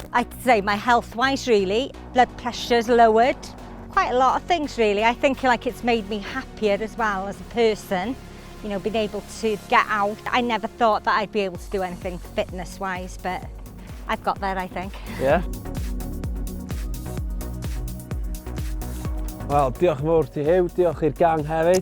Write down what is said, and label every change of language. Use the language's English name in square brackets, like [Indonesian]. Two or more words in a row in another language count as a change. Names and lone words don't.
[English] I'd say my health-wise really, blood pressure's lowered. Quite a lot of things really. I think like it's made me happier as well as a person. You know, being able to get out. I never thought that I'd be able to do anything fitness-wise, but I've got there, I think. Yeah. [Welsh] Wel, diolch yn fawr ti Huw, diolch i'r gang hefyd.